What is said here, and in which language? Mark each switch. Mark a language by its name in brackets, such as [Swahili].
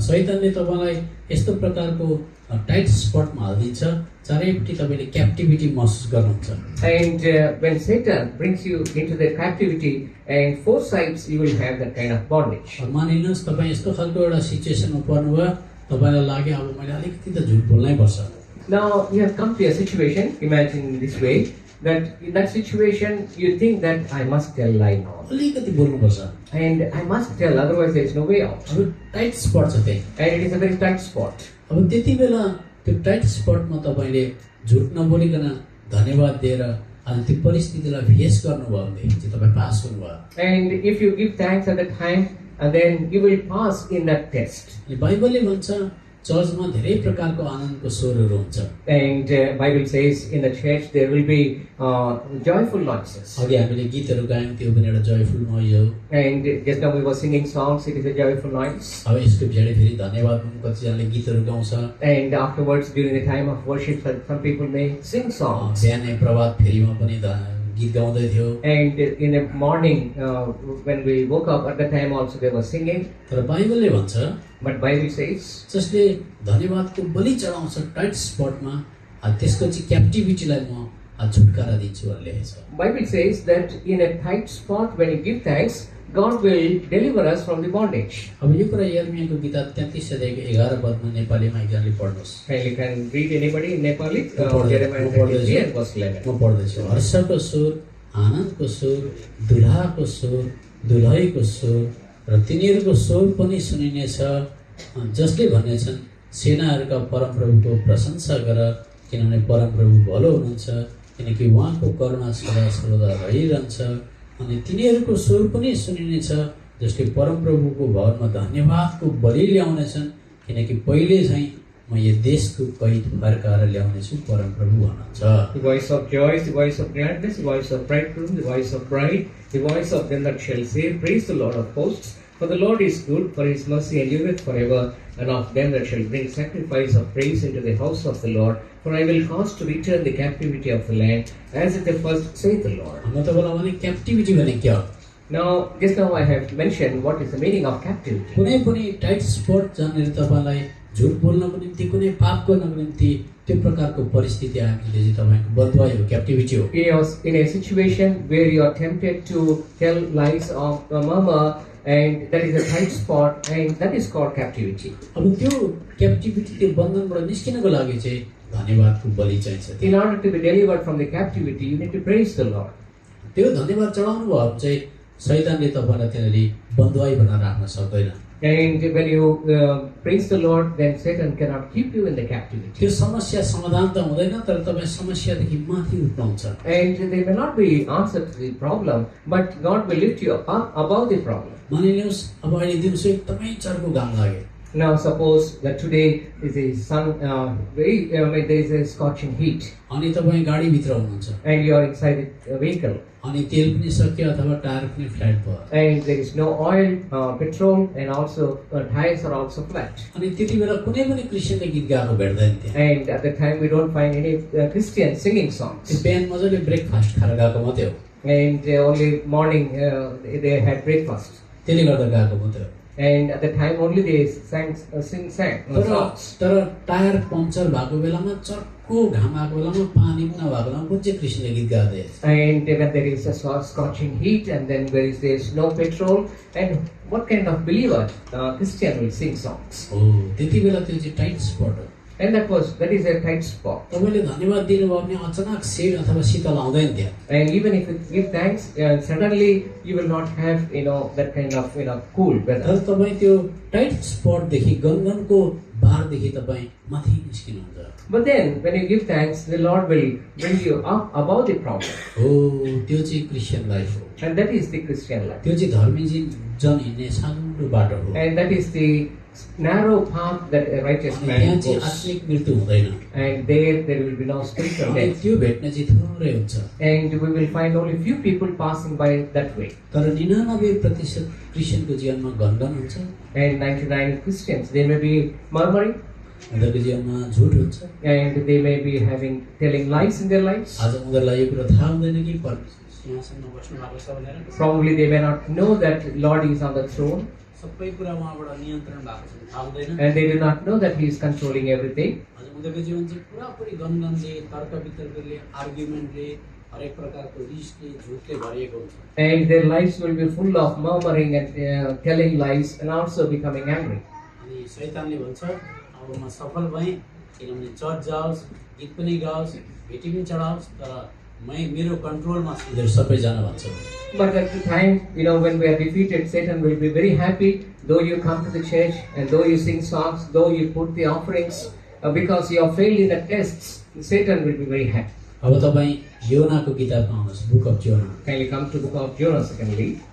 [Nepali] शैतानले तपाईँलाई यस्तो प्रकारको टाइट स्पटमा हालिदिन्छ, चारैपट्टि तपाईँले क्याप्टिभिटी महसुस गर्नुहुन्छ। [English] And when Satan brings you into the captivity, and 4 sides you will have that kind of bondage. [Nepali] मानिलिनुहोस् तपाईँ यस्तो खालको एउटा सिचुएसनमा पर्नुभयो, तपाईँलाई लाग्यो अब मैले अलिकति त झुट बोल्नै पर्छ। [English] Now you have come to a situation, imagine in this way, that in that situation you think that I must tell lie now, [Nepali] अलिकति बोल्नुपर्छ, [English] and I must tell, otherwise there is no way out. [Nepali] अब tight spot छ त्यही। [English] And it is a very tight spot. [Nepali] अब त्यति बेला त्यो tight स्पटमा तपाईँले झुट नबोलिकन धन्यवाद दिएर अनि त्यो परिस्थितिलाई फेस गर्नुभयो भनेदेखि चाहिँ तपाईँ पास हुनुभयो। [English] And if you give thanks at the time, and then you will pass in that test. [Nepali] अनि बाइबलले भन्छ चर्चमा धेरै प्रकारको आनन्दको स्वरहरू हुन्छ। [English] And Bible says in the church there will be joyful noises. [Nepali] अघि हामीले गीतहरू गायौँ, त्यो पनि एउटा [English] joyful noise [Nepali] हो। [English] And just now we were singing songs, it is a joyful noise. [Nepali] अब यसको पछाडि फेरि धन्यवाद कतिजनाले गीतहरू गाउँछ। [English] And afterwards, during the time of worship, some people may sing songs. [Nepali] बिहानै प्रभात फेरिमा पनि गीत गाउँदै थियो। [English] And in the morning, when we woke up, at the time also they were singing. [Nepali] तर बाइबलले भन्छ [English] But Bible says, [Nepali] जसले धन्यवादको बलि चढाउँछ टाइट स्पटमा, त्यसको चाहिँ क्याप्टिभिटीलाई म छुटकारा दिन्छु भनेर लेखेको छ। [English] Bible says that in a tight spot, when you give thanks, God will deliver us from the bondage. [Nepali] अब यो कुरा यर्मियाको किताब 33 अध्यायको 11 पदमा नेपालीमा एकजनाले पढ्नुहोस्। [English] And you can read anybody in Nepali, [Nepali] म [English] Jeremiah 33 and verse 11. [Nepali] म पढ्दैछु। हर्षको स्वर, आनन्दको स्वर, दुल्हाको स्वर, दुलहीको स्वर र तिनीहरूको स्वर पनि सुनिनेछ, जसले भनेछन् सेनाहरूका परमप्रभुको प्रशंसा गर, किनभने परमप्रभु भलो हुनुहुन्छ, किनकि उहाँको करुणा सदा सर्वदा रहिरहन्छ। अनि तिनीहरूको स्वर पनि सुनिनेछ जसले परमप्रभुको भवनमा धन्यवादको बलि ल्याउनेछन्, किनकि पहिले चाहिँ म यो देशको कैद फर्काएर ल्याउनेछु, परमप्रभु भन्नुहुन्छ। [English] The voice of joy, the voice of gladness, the voice of bridegroom, the voice of bride, the voice of them that shall say, praise the Lord of hosts. For the Lord is good, for his mercy endureth forever, and of them that shall bring sacrifice of praise into the house of the Lord. For I will cause to return the captivity of the land, as at the first, saith the Lord. [Nepali] म तपाईँलाई भने क्याप्टिभिटी भने के हो? [English] Now, just now I have mentioned what is the meaning of captivity. [Nepali] कुनै पनि tight spot जहाँनिर तपाईँलाई झुट बोल्नको निम्ति, कुनै पाप गर्नको निम्ति त्यो प्रकारको परिस्थिति आयो भने चाहिँ तपाईँको बन्धुवाई हो, क्याप्टिभिटी हो। [English] In a situation where you are tempted to tell lies or murmur, and that is a tight spot, and that is called captivity. [Nepali] अब त्यो क्याप्टिभिटी, त्यो बन्धनबाट निस्किनको लागि चाहिँ धन्यवादको बलि चाहिन्छ। [English] In order to be delivered from the captivity, you need to praise the Lord. [Nepali] त्यो धन्यवाद चढाउनु भयो भने चाहिँ शैतानले तपाईँलाई त्यसरी बन्धुवाई बनाएर राख्न सक्दैन। [English] And when you praise the Lord, then Satan cannot keep you in the captivity. [Nepali] त्यो समस्या समाधान त हुँदैन, तर तपाईँ समस्यादेखि माथि उठ्नुहुन्छ। [English] And they may not be answer to the problem, but God will lift you up above the problem. [Nepali] मानिलिनुहोस् अब अहिले दिउँसो एकदमै चर्को घाम लाग्यो। [English] Now suppose that today is a sun, there is a scorching heat, [Nepali] अनि तपाईँ गाडीभित्र हुनुहुन्छ [English] and you are inside the vehicle, [Nepali] अनि तेल पनि सक्यो अथवा टायर पनि फ्ल्याट भयो [English] and there is no oil, petrol, and also tires are also flat. [Nepali] अनि त्यति बेला कुनै पनि क्रिस्चियनले गीत गाएको भेट्दैन त्यहाँ [English] And at the time we don't find any Christians singing [Nepali] त्यो [English] songs. [Nepali] बिहान मजाले ब्रेकफास्ट खाएर गएको मात्रै हो [English] And only morning they had breakfast. [Nepali] त्यसले गर्दा गएको मात्रै हो [English] And at the time only they sang songs. [Nepali] तर टायर पङ्चर भएको बेलामा चर्को घाम आएको बेलामा पानी पनि नभएको बेलामा कुन चाहिँ क्रिस्चियनले गीत गाउँदै [English] And when there is a scorching heat, and then there is no petrol, and what kind of believer Christian will sing songs? [Nepali] हो त्यति बेला त्यो चाहिँ टाइट स्पट हो [English] And that is a tight spot. [Nepali] तपाईँले धन्यवाद दिनुभयो भने अचानक सेड अथवा शीतल आउँदैन त्यहाँ [English] And even if you give thanks, suddenly you will not have that kind of cool [Nepali] तर [English] weather. [Nepali] तपाईँ त्यो टाइट स्पटदेखि गनगनको बारदेखि तपाईँ माथि निस्किनुहुन्छ [English] But then when you give thanks, the Lord will bring you up above the problem. [Nepali] हो त्यो चाहिँ Christian life हो [English] And that is the Christian life. [Nepali] त्यो चाहिँ धर्मी जन हिँड्ने सानो बाटो हो [English] And that is the narrow path that a righteous [Nepali] अनि [English] man [Nepali] त्यहाँ चाहिँ [English] goes. [Nepali] आत्मिक मृत्यु हुँदैन [English] And there will be no spiritual [Nepali] अनि [English] death. [Nepali] त्यो भेट्न चाहिँ थोरै हुन्छ [English] And we will find only few people passing by that way. [Nepali] तर 99% क्रिस्चियनको जीवनमा गनगन हुन्छ [English] And 99 Christians, they may be murmuring, [Nepali] उनीहरूको जीवनमा झुट हुन्छ [English] and they may be telling lies in their lives. [Nepali] आज उनीहरूलाई यो कुरा थाहा हुँदैन कि परमेश्वर सिंहासनमा बस्नु भएको छ भनेर [English] Probably they may not know that Lord is on the throne, [Nepali] सबै कुरा उहाँबाट नियन्त्रण भएको छ थाहा हुँदैन [English] and they do not know that He is controlling everything. [Nepali] हजुर उनीहरूको जीवन चाहिँ पुरापुरी गनगनले तर्क वितर्कले आर्ग्युमेन्टले हरेक प्रकारको रिसले झुटले भरिएको हुन्छ [English] And their lives will be full of murmuring and telling lies, and also becoming angry. [Nepali] अनि शैतानले भन्छ अब म सफल भएँ किनभने चर्च जाओस् गीत पनि गाओस् भेटी पनि चढाओस् तर मेरो कन्ट्रोलमा छ उनीहरू सबैजना भन्छ [English] But at the time, when we are defeated, Satan will be very happy, though you come to the church, and though you sing songs, though you put the offerings, because you have failed in the tests, Satan will be very happy. [Nepali] अब तपाईँ योनाको किताबमा आउनुहोस् [English] Book of योना Kindly come to the book of Jonah, secondly.